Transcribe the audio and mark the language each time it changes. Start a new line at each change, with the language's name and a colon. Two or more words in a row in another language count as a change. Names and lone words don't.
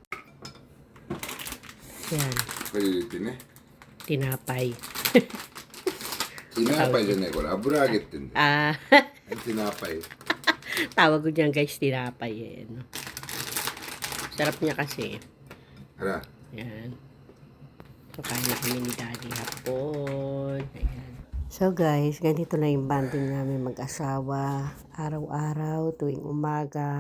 Filipino: Yan. Pilitin eh. Tinapay.
Japanese: ティナパイじゃないこれ油揚げってんだよ。 Ah, ティナパイ。
Filipino: tawag ko dyan, guys, tinapay. Yan. Sarap niya kasi.
Japanese: あら、
Filipino: Yan. So, kain na kami ni Daddy hapon. Ayan. So, guys, ganito na yung banding namin mag-asawa. Araw-araw, tuwing umaga.